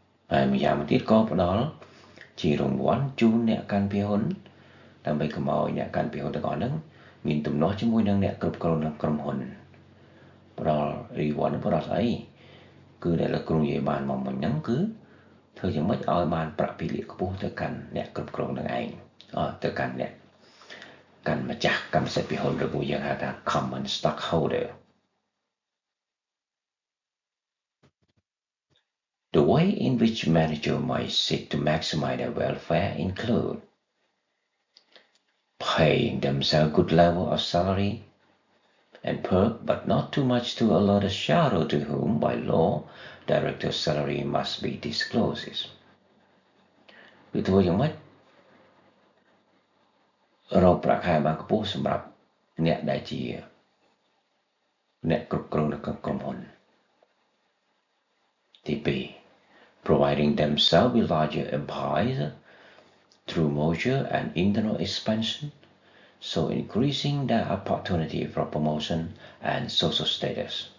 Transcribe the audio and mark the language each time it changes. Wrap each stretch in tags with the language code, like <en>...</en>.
<km>ហើយម្យ៉ាងទៀតក៏ផ្ដល់ជារង្វាន់ជូនអ្នកកាន់ពីហ៊ុនដើម្បីកុំឲ្យអ្នកកាន់ពីហ៊ុនទាំងអស់ហ្នឹងមានទំនាស់ជាមួយនឹងអ្នកគ្រប់គ្រងនៅក្រុមហ៊ុនផ្ដល់ reward ផ្ដល់ស្អីគឺដែលលោកគ្រូនិយាយបានមកមិញហ្នឹងគឺធ្វើយ៉ាងម៉េចឲ្យបានប្រាក់ពីលាខ្ពស់ទៅកាន់អ្នកគ្រប់គ្រងនឹងឯងទៅកាន់អ្នកកាន់ម្ចាស់កម្មសិទ្ធិភាគហ៊ុនឬមួយយើងហៅថា common stockholder.</km> <en>The way in which manager might seek to maximize their welfare include paying themselves good level of salary and perk, but not too much to alert the shareholder to whom by law director salary must be disclosed.</en> <km>គឺធ្វើយ៉ាងម៉េច រកប្រាក់ខែបានខ្ពស់សម្រាប់អ្នកដែលជាអ្នកគ្រប់គ្រងនៅក្នុងក្រុមហ៊ុនទី2</km> <en>providing themselves with larger empires through merger and internal expansion so increasing their opportunity for promotion and social status</en>